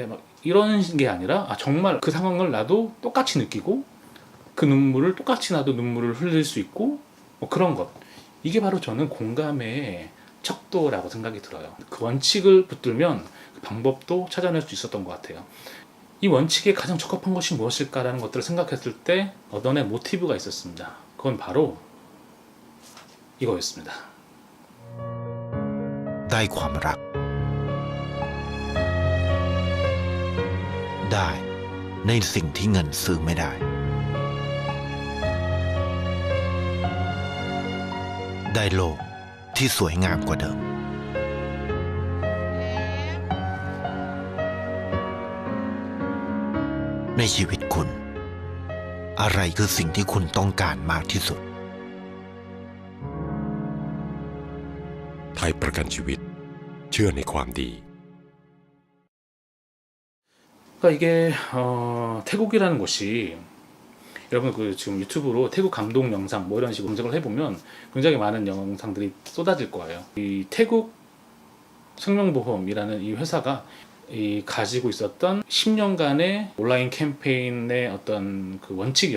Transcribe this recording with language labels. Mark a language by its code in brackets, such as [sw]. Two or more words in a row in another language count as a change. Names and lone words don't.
[ko] 막 이런 게 아니라 정말 그 상황을 나도 똑같이 느끼고 그 눈물을 똑같이 나도 눈물을 흘릴 수 있고 그런 것 이게 바로 저는 공감의 척도라고 생각이 들어요. 그 원칙을 붙들면 그 방법도 찾아낼 수 있었던 것 같아요. 이 원칙에 가장 적합한 것이 무엇일까라는 것들을 생각했을 때 얻어낸 모티브가 있었습니다. 그건 바로 이거였습니다. [th] ได้ความรักได้ในสิ่งที่เงินซื้อไม่ได้ได้โลกที่สวยงามกว่าเดิมในชีวิตคุณอะไรคือสิ่งที่คุณต้องการมากที่สุด ไทยประกันชีวิตเชื่อในความดี [ko] 그러니까 이게 태국이라는 곳이 여러분 그 지금 유튜브로 태국 감동 영상 뭐 이런 식으로 검색을 해보면 굉장히 많은 영상들이 쏟아질 거예요. 이 태국 생명보험이라는 이 회사가 이 가지고 있었던 10년간의 온라인 캠페인의 어떤 그 원칙이었어요.